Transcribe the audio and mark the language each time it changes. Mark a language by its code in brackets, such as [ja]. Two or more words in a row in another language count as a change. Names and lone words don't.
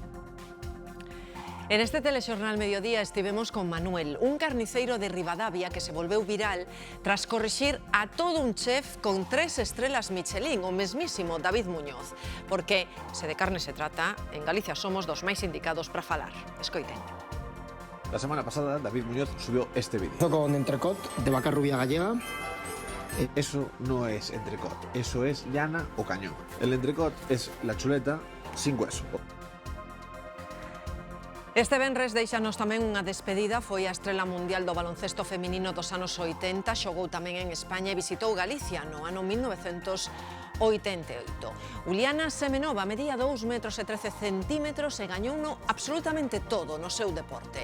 [gl] En este telexornal Mediodía estivemos con Manuel, un carniceiro de Ribadavia que se volveu viral tras corrixir a todo un chef con 3 estrelas Michelin, o mesmísimo David Muñoz. Porque, se de carne se trata, en Galicia somos dos máis indicados para falar. Escoiten. [es] La semana pasada David Muñoz subió este vídeo. Con entrecot de vaca rubia gallega. Eso no es entrecot, eso es llana o cañón. El entrecot es la chuleta sin hueso. [gl] Este venres deixanos tamén unha despedida, foi a estrela mundial do baloncesto feminino dos anos 80, xogou tamén en España e visitou Galicia no ano 1988. Uliana Semenova medía 2 metros e 13 centímetros e gañouno absolutamente todo no seu deporte.